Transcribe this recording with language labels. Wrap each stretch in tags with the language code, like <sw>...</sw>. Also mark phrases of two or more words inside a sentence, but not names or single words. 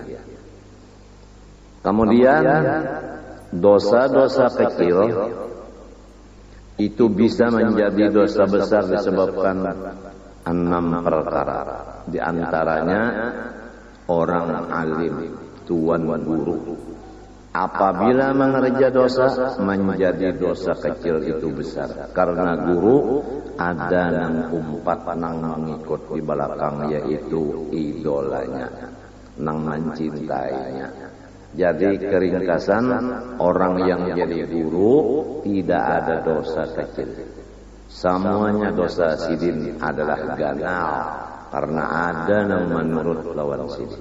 <id>Kemudian dosa-dosa kecil itu bisa menjadi dosa besar disebabkan 6 perkara. Di antaranya orang alim, tuan guru, apabila mengerja dosa menjadi dosa kecil itu besar, karena guru ada nang umpat nang mengikut di belakang, yaitu idolanya, nang mencintainya. Jadi keringkasan, orang yang jadi guru tidak ada dosa kecil, semuanya dosa sidin adalah ganal, karena ada yang menurut lawan sidin.</id>